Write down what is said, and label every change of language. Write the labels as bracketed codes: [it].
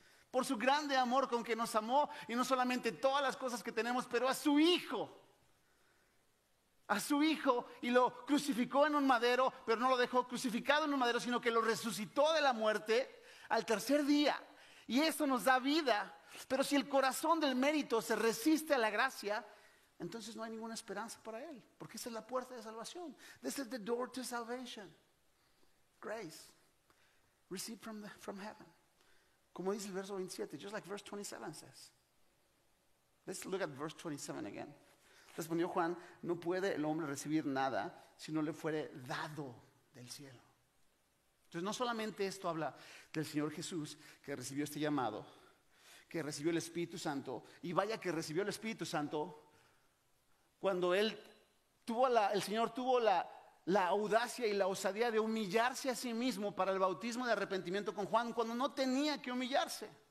[es] Por su grande amor con que nos amó, y no solamente todas las cosas que tenemos, pero a su Hijo, y lo crucificó en un madero, pero no lo dejó crucificado en un madero, sino que lo resucitó de la muerte al tercer día, y eso nos da vida. Pero si el corazón del mérito se resiste a la gracia, entonces no hay ninguna esperanza para él, porque esa es la puerta de salvación. [en] This is the door to salvation. Grace, received from heaven. [es] Como dice el verso 27, [en] just like verse 27 says. Let's look at verse 27 again. [es] Respondió Juan: no puede el hombre recibir nada si no le fuere dado del cielo. Entonces no solamente esto habla del Señor Jesús, que recibió este llamado, que recibió el Espíritu Santo, y vaya que recibió el Espíritu Santo cuando el Señor tuvo la audacia y la osadía de humillarse a sí mismo para el bautismo de arrepentimiento con Juan, cuando no tenía que humillarse.